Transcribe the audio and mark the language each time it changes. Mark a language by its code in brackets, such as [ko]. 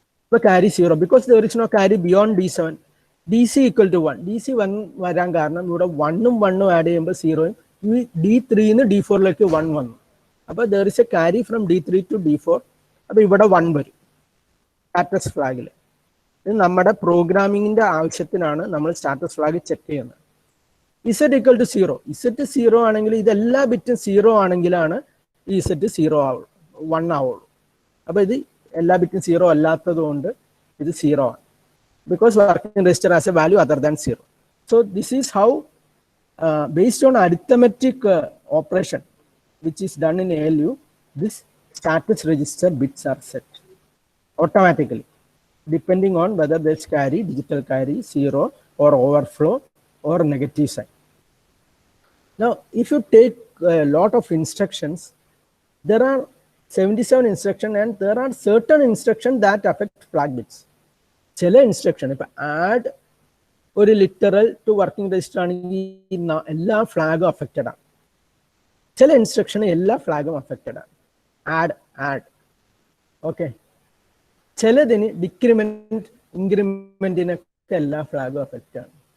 [en] So carry 0 because there is no carry beyond D7. DC equal to 1. [ml] DC 1 varan kaaranam ivide 1 ഉം 1 ഉം add cheyumbol 0 ഉം D3 നിന്ന് D4 ലേക്ക് 1 വന്നു. [en] അപ്പോൾ there is a carry from D3 to D4. [ml] അപ്പോൾ ഇവിടെ 1 വരും status ഫ്ലാഗിൽ. ഇത് നമ്മുടെ പ്രോഗ്രാമിങ്ങിന്റെ ആവശ്യത്തിനാണ് നമ്മൾ സ്റ്റാറ്റസ് ഫ്ലാഗ് ചെക്ക് ചെയ്യുന്നത്. [en] Z equal to 0. [ml] Z 0 ആണെങ്കിൽ ഇതെല്ലാ ബിറ്റും 0 ആണെങ്കിലാണ് ഈ Z 0 ആവുള്ളൂ, 1 ആവുള്ളൂ. അപ്പോൾ ഇത് എല്ലാ ബിറ്റും 0 അല്ലാത്തത് കൊണ്ട് ഇത് 0 ആണ്. [en] Because working register has a value other than 0. So this is how based on arithmetic operation which is done in ALU, this status register bits are set automatically depending on whether there's carry, digital carry, 0 or overflow or negative sign. Now if you take a lot of instructions, there are 77 instructions and there are certain instructions that affect flag bits. [ml] ചില instruction ഇപ്പൊ add ഒരു literal to working register ആണെങ്കിൽ എല്ലാ ഫ്ലാഗും affected ആണ്. ചില instruction എല്ലാ ഫ്ലാഗും affected ആണ്. Add okay. ചിലതിന് ഡിക്രിമെന്റ് ഇൻക്രിമെന്റിനൊക്കെ എല്ലാ ഫ്ലാഗും അഫക്റ്റ് ആണ്.